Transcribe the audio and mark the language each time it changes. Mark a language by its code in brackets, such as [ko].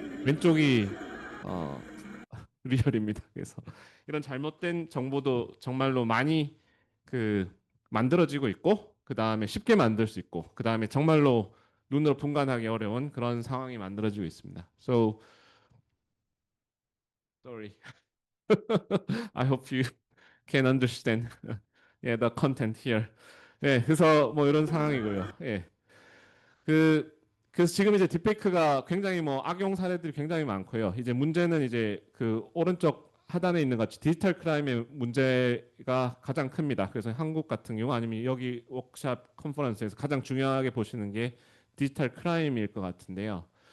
[ko] 왼쪽이 어 리얼입니다. 그래서 이런 잘못된 정보도 정말로 많이 그 만들어지고 있고 그 다음에 쉽게 만들 수 있고 그 다음에 정말로 눈으로 분간하기 어려운 그런 상황이 만들어지고 있습니다. [en] So sorry. I hope you can understand yeah, the content here. [ko] 예, 그래서 뭐 이런 상황이고요. 예. 그 그래서 지금 이제 딥페이크가 굉장히 뭐 악용 사례들이 굉장히 많고요. 이제 문제는 이제 그 오른쪽 하단에 있는 같이 디지털 크라임의 문제가 가장 큽니다. 그래서 한국 같은 경우 아니면 여기 워크샵 컨퍼런스에서 가장 중요하게 보시는 게 디지털 크라임일 것 같은데요.